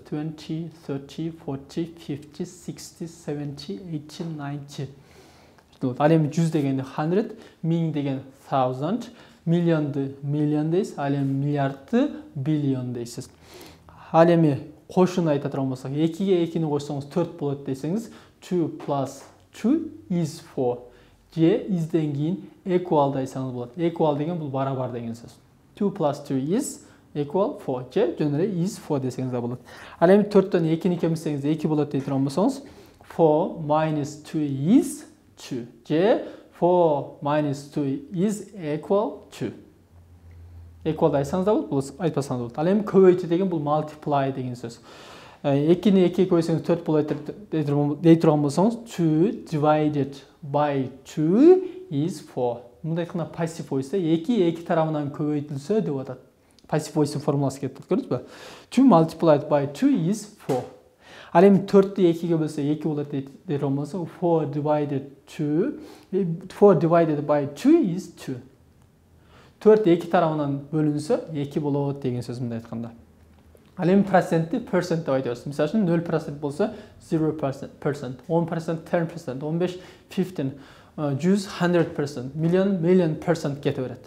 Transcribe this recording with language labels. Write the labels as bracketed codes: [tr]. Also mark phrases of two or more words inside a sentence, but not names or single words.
[ky] 20, 30, 40, 50, 60, 70, 80, 90. Ал эми 100 дегенди 100, 1000 деген 1000, миллионду million дейсиз, ал эми миллиардты billion дейсиз. Ал эми кошууну айта турган болсок, 2-ге 2-ни кошсоңуз 4 болот десеңиз, [en] 2 plus 2 is 4. [ky] Же изден кийин equal дайсаңыз болот. Equal деген бул барабар деген сөз. [en] 2 plus 2 is equal 4. [ky] Же жөн эле is 4 десеңиз да болот. Ал эми 4төн 2-ни кемисеңиз 2 болот дей турган болсоңуз, [en] 4 minus 2 is 2. [ky] Же [en] 4 minus 2 is equal 2. [ky] equal айтсаңыз да болады, бұл айтпасаңыз да болады. Ал эми көбөйтүү деген бұл multiply деген сөз. 2-ни 2-ге көбөйтсөңүз 4 болот дей турган болсоңуз [en] 2 divided by 2 is 4. [ky] Мындай айтканда [en] passive voice [ky] 2 тарабынан көбөйтүлсө деп атат. [en] Passive voice [ky] формуласы кетти, көрдүңүзбү? [en] 2 multiplied by 2 is 4. [ky] Ал эми 4-ті 2-ге бөлсө 2 болот дей турган болсо [en] 4 divided by 2 is 2. [ky] 4 2 тарабынан бөлүнсө 2 болот деген сөз мындай айтканда. Ал эми процентти percent деп айтабыз. Мисалы үчүн 0% болсо 0%, 10%, 10%, 15, 15, 100%, [en] million percent [ky] кете берет.